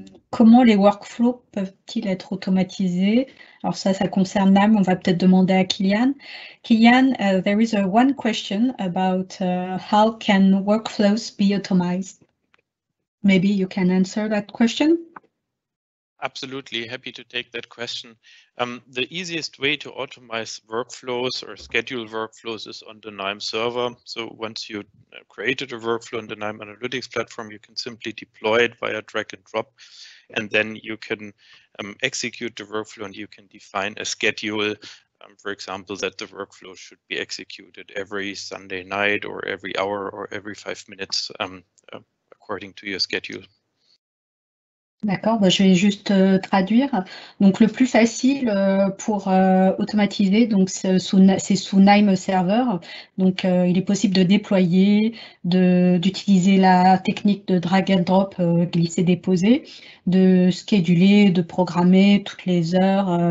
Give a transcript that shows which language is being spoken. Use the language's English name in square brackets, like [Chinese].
[French] Comment les workflows peuvent-ils être automatisés? Alors ça concerne Nime, on va peut-être demander à Kylian. [English] Kylian, there is one question about how can workflows be automated? Maybe you can answer that question? Absolutely, happy to take that question. The easiest way to automate workflows or schedule workflows is on the Nime server. So once you created a workflow in the Nime Analytics platform, you can simply deploy it via drag and drop, and then you can execute the workflow and you can define a schedule, for example, that the workflow should be executed every Sunday night or every hour or every 5 minutes according to your schedule. [French] D'accord, je vais juste traduire. Donc, le plus facile pour automatiser, donc c'est sous Nime Server. Donc, il est possible de déployer, d'utiliser la technique de drag and drop, glisser-déposer, de scheduler, de programmer toutes les heures.